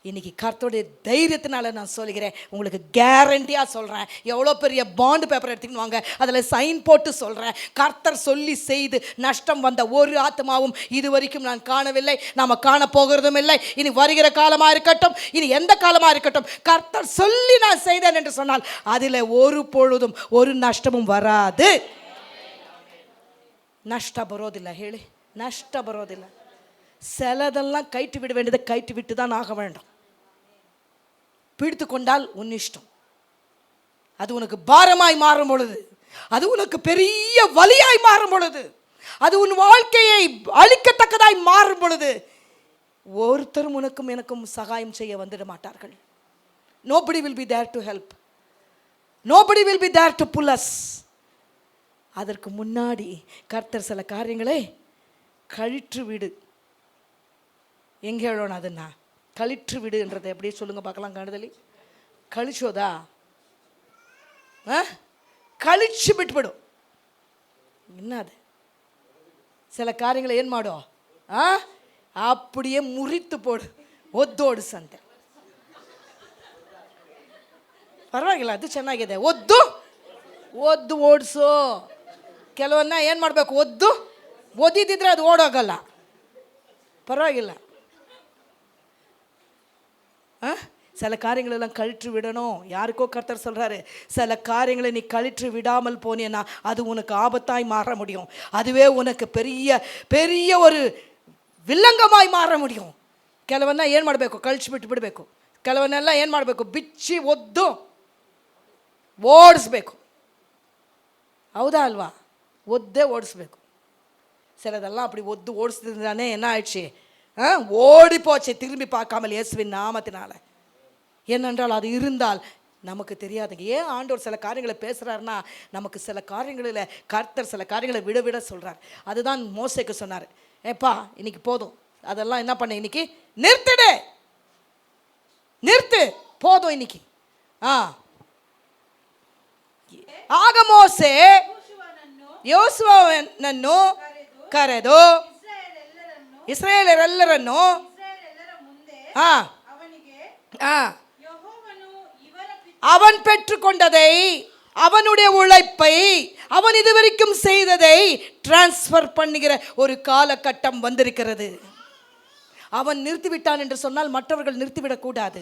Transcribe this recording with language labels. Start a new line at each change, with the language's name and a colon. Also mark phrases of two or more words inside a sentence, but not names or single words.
Tamil: இன்னைக்கு கர்த்தருடைய தைரியத்தினால நான் சொல்கிறேன், உங்களுக்கு கேரண்டியாக சொல்கிறேன், எவ்வளோ பெரிய
English: bond paper
Tamil: எடுத்துக்கிட்டு வாங்க, அதில் சைன் போட்டு சொல்கிறேன், கர்த்தர் சொல்லி செய்து நஷ்டம் வந்த ஒரு ஆத்மாவும் இது வரைக்கும் நான் காணவில்லை, நாம் காண போகிறதும் இல்லை. இனி வருகிற காலமாக இருக்கட்டும், இனி எந்த காலமாக இருக்கட்டும், கர்த்தர் சொல்லி நான் செய்தேன் என்று சொன்னால் அதில் ஒரு பொழுதும் ஒரு நஷ்டமும் வராது.
Kannada: ನಷ್ಟ ಬರೋದಿಲ್ಲ ಹೇಳಿ, ನಷ್ಟ ಬರೋದಿಲ್ಲ.
Tamil: சிலதெல்லாம் கைட்டு விட வேண்டியதை கைட்டு விட்டு தான் ஆக வேண்டும். பிடித்து கொண்டால் உன் இஷ்டம். அது உனக்கு பாரமாய் மாறும் பொழுது, அது உனக்கு பெரிய வலியாய் மாறும் பொழுது, அது உன் வாழ்க்கையை அழிக்கத்தக்கதாய் மாறும் பொழுது ஒருத்தரும் உனக்கும் எனக்கும் சகாயம் செய்ய வந்துட மாட்டார்கள்.
English: Nobody will be there to help. Nobody will be there to pull us.
Tamil: அதற்கு முன்னாடி கர்த்தர் சில காரியங்களை கழிற்று விடு.
Kannada: எங்கே ಹೇಳೋಣ ಅದನ್ನು?
Tamil: கழிற்று விடுன்றதை எப்படியே சொல்லுங்க பார்க்கலாம். கண்டதலி கழிச்சோதா? கழிச்சு ಬಿಟ್ಬಿಡು. என்னது? சில காரியங்களை
Kannada: ಏನು ಮಾಡೋ,
Tamil: அப்படியே ಮುರಿತು போடு, ಒದ್ದೋಡಿಸಂತೆ.
Kannada: ಪರವಾಗಿಲ್ಲ, ಅದು ಚೆನ್ನಾಗಿದೆ. ಒದ್ದು ಓಡಿಸು. ಕೆಲವನ್ನ ಏನು ಮಾಡಬೇಕು, ಒದ್ದಿದ್ದರೆ ಅದು ಓಡೋಗಲ್ಲ.
Tamil: பரவாயில்ல. சில காரியங்களெல்லாம் கழிற்று விடணும். யாருக்கோ கர்த்தர் சொல்கிறாரு, சில காரியங்களை நீ கழிற்று விடாமல் போனேன்னா அது உனக்கு ஆபத்தாய் மாற முடியும். அதுவே உனக்கு பெரிய பெரிய ஒரு விலங்கமாய் மாற முடியும்.
Kannada: ಕೆಲವನ್ನ ಏನು ಮಾಡಬೇಕು, ಕಳಿಸಿ ಬಿಡಬೇಕು. ಕೆಲವನ್ನೆಲ್ಲ ಏನು ಮಾಡಬೇಕು, ಬಿಚ್ಚಿ ಒದ್ದು ಓಡಿಸ್ಬೇಕು. ಹೌದಾ ಅಲ್ವಾ? ಒದ್ದೇ ಓಡಿಸ್ಬೇಕು.
Tamil: சிலதெல்லாம் அப்படி ஒத்து ஓடிச்சதுதானே என்ன ஆயிடுச்சு, ஓடி போச்சு திரும்பி பார்க்காமல் இயேசுவின் நாமத்தினால. ஏனென்றால் அது இருந்தால் நமக்கு தெரியாதுங்க. ஏன் ஆண்டவர் சில காரியங்களை பேசுகிறாருன்னா, நமக்கு சில காரியங்களில் கர்த்தர் சில காரியங்களை விட சொல்கிறார். அதுதான் மோசேக்கு சொன்னார், ஏப்பா இன்னைக்கு போதும், அதெல்லாம் என்ன பண்ண, இன்னைக்கு நிறுத்து போதும் இன்னைக்கு.
Kannada: ಆಗ ಮೋಸೆ ಯೋಸುವನನ್ನು ಕರೆದು ಇಸ್ರಾಯೇಲರೆಲ್ಲರನ್ನು
Tamil: அவன் பெற்றுக்கொண்டதை, அவனுடைய உழைப்பை, அவன் இதுவரைக்கும் செய்ததை டிரான்ஸ்ஃபர் பண்ணுகிற ஒரு காலகட்டம் வந்திருக்கிறது. அவன் நிறுத்திவிட்டான் என்று சொன்னால் மற்றவர்கள் நிறுத்திவிடக்கூடாது.